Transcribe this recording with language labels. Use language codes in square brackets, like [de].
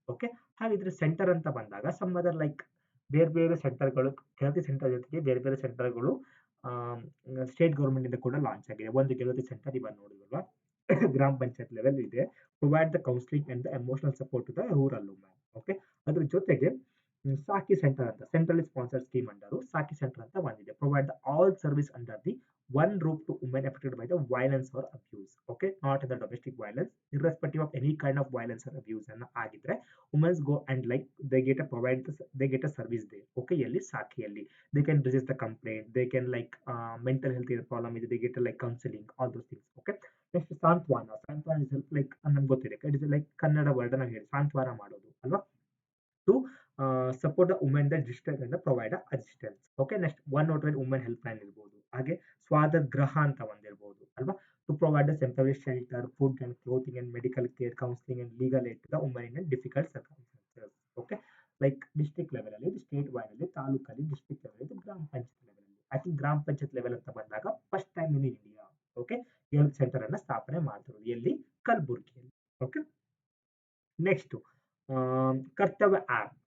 [kn] Okay, ಹಾಗಿದ್ರೆ centre ಅಂತ ಬಂದಾಗ ಸಮ್ ಅದರ್ ಲೈಕ್ ಬೇರೆ ಬೇರೆ ಸೆಂಟರ್ಗಳು, ಗೆಳತಿ ಸೆಂಟರ್ ಜೊತೆಗೆ ಬೇರೆ ಬೇರೆ ಸೆಂಟರ್ಗಳು ಸ್ಟೇಟ್ ಗೌರ್ಮೆಂಟ್ ಇಂದ ಕೂಡ ಲಾಂಚ್ ಆಗಿದೆ. ಒಂದು ಗೆಳತಿ ಸೆಂಟರ್ ಇವಾಗ ನೋಡಿದ್ವಲ್ವಾ ಗ್ರಾಮ ಪಂಚಾಯತ್ ಲೆವೆಲ್ ಇದೆ, [en] Provide the counselling and the emotional support to the rural women. [kn] Okay, ಅದ್ರ ಜೊತೆಗೆ ಸಾಕಿ ಸೆಂಟರ್ ಅಂತ ಸೆಂಟ್ರಲಿ ಸ್ಪಾನ್ಸರ್ಡ್ ಸ್ಕೀಮ್ ಅಂಡರು ಸಾಕಿ ಸೆಂಟರ್ ಅಂತ ಬಂದಿದೆ. [en] Provide the all service under the one roof to women affected by the violence or abuse. Okay, not the domestic violence, irrespective of any kind of violence or abuse [kn] ಅನ್ನ ಆಗಿದ್ರೆ [en] women's go and like they get a provide they get a service there. Okay, [kn] ಎಲ್ಲಿ ಸಾಕಿಯಲ್ಲಿ [en] they can register the complaint, they can like mental health problem ಇದೆ, they get a like counseling, all those things. Okay, next Santhwana is help like [kn] ನಮ್ಗೆ ಗೊತ್ತಿದೆ, [en] it is like [kn] Kannada word ನಾವು ಹೇಳಿ ಸಾಂತ್ವನ ಮಾಡೋದು ಅಲ್ವಾ, [en] to support the women that distress and provide assistance. Okay, next 109 women help [kn] line ಇರ್ಬೋದು, ಹಾಗೆ ಸ್ವಾದ ಗ್ರಹ ಅಂತ ಒಂದಿರ್ಬೋದು ಅಲ್ವಾ, [en] to provide the temporary shelter, food and clothing and medical care, counseling and legal aid to the women in difficult circumstances. [kn] Okay, like district level ಅಲ್ಲಿ, state wide ಅಲ್ಲಿ, ತಾಲೂಕಲ್ಲಿ, district level ಅಲ್ಲಿ, ಗ್ರಾಮ ಪಂಚಾಯತ್ ಲೆವೆಲ್ ಅಲ್ಲಿ. [en] I think [kn] ಗ್ರಾಮ panchayat level ಅಂತ ಬಂದಾಗ first time in India okay health centre ಅನ್ನ ಸ್ಥಾಪನೆ ಮಾಡ್ತಿರೋದು ಎಲ್ಲಿ ಕಲಬುರ್ಗಿಯಲ್ಲಿ. ಓಕೆ, ನೆಕ್ಸ್ಟ್ ಕರ್ತವ್ಯ ಆಪ್.